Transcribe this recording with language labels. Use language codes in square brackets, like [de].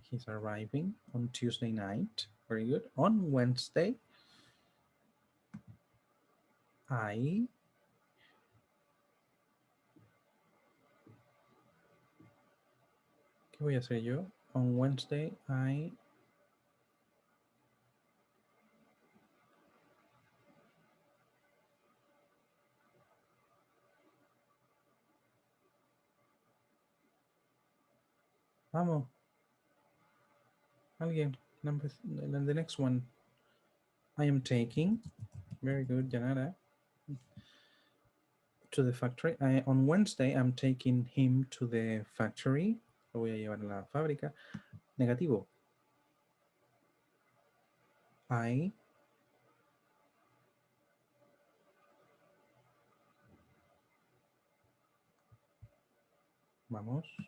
[en] He's arriving on Tuesday night. Very good. On Wednesday, I [es] ¿qué voy a hacer yo? [en] On Wednesday, I [es] vamos. Alguien. [en] The next one. I am taking. Very good, Yanara. To the factory. On Wednesday, I'm taking him to the factory. [es] Lo voy a llevar a la fábrica. Negativo. I vamos.